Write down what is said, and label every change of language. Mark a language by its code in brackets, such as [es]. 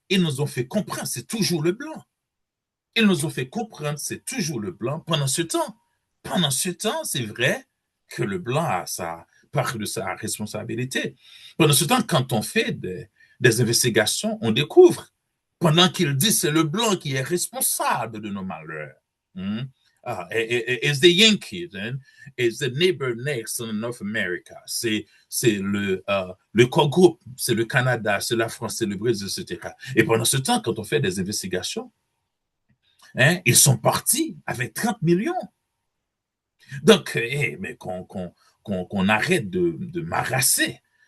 [fr] Ils nous ont fait comprendre, c'est toujours le blanc. Ils nous ont fait comprendre, c'est toujours le blanc pendant ce temps. Pendant ce temps, c'est vrai que le blanc a sa part de sa responsabilité. Pendant ce temps, quand on fait des investigations, on découvre, pendant qu'il dit c'est le blanc qui est responsable de nos malheurs. [en] Hmm? It's the Yankees, hein? It's the neighbor next in North America. [fr] C'est le co-groupe, c'est le Canada, c'est la France, c'est le Brésil, etc. Et pendant ce temps, quand on fait des investigations, hein, ils sont partis avec 30 millions. Donc, mais qu'on arrête de m'arrasser.